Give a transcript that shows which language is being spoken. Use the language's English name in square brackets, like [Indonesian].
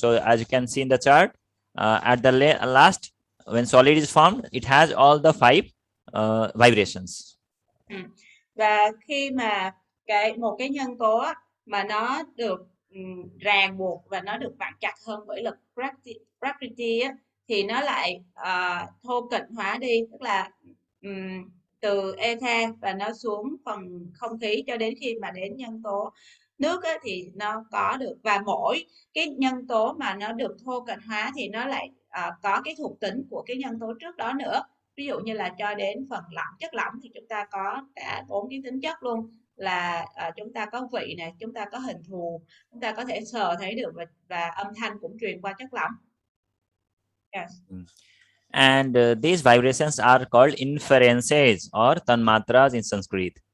[English] So as you can see in the chart, at the last, when solid is formed, it has all the 5 vibrations. [Vietnamese] Và khi mà một cái nhân tố mà nó được ràng buộc và nó được vặn chặt hơn bởi lực Prakriti thì nó lại thô kệch hóa đi, tức là từ ether và nó xuống phần không khí cho đến khi mà đến nhân tố nước thì nó có được, và mỗi cái nhân tố mà nó được thô kệch hóa thì nó lại có cái thuộc tính của cái nhân tố trước đó nữa. Ví dụ như là cho đến phần chất lỏng thì chúng ta có cả 4 cái tính chất luôn, là chúng ta có vị này, chúng ta có hình thù, chúng ta có thể sờ thấy được, và âm thanh cũng truyền qua chất lỏng. [English] Yes. And these vibrations are called inferences or tanmatras in Sanskrit.